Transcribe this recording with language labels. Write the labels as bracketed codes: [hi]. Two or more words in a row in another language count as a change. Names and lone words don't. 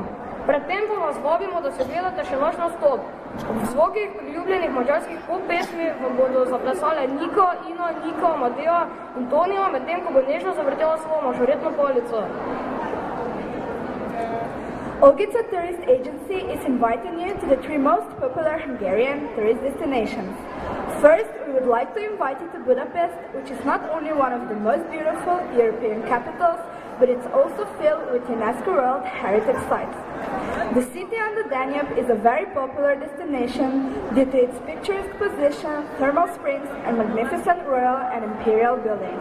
[sl] Predtem pa vas vabimo, da se gledate še naš nastop. Ob zvokih priljubljenih madžarskih pop-pesmi vam bodo zaplesale Nika, Ina, Nika, Mateja in Tonija, medtem ko bo nežno zavrtela svojo mažoretno palico. [en] Olgica Tourist Agency is inviting you to the 3 most popular Hungarian tourist destinations. First, we would like to invite you to Budapest, which is not only one of the most beautiful European capitals, but it's also filled with UNESCO World Heritage Sites. The city on the Danube is a very popular destination due to its picturesque position, thermal springs, and magnificent royal and imperial buildings.